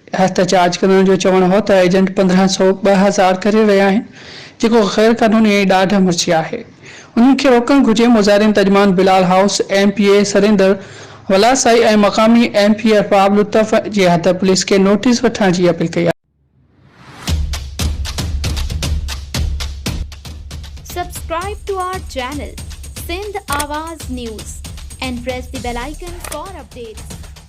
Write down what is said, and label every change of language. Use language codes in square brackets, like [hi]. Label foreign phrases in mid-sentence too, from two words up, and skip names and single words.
[sd] एहतजाज कंदड़नि जो चवणु हो त एजेंट 1500 2000 करे रहिया आहिनि, जेको गैर कानूनी ऐं ॾाढा मुर्ची आहे। उन्हनि खे रोकणु घुर्जे। मुज़ाहिरीन तर्जुमान बिलाल हाउस MPA सरिंदर वलासाई ऐं मक़ामी MP अरबाब लुत्फ़ जे हथ पुलिस खे नोटिस वठण जी अपील कई आहे। [en] Subscribe to our channel Sindh Awaz News and press the bell icon for updates.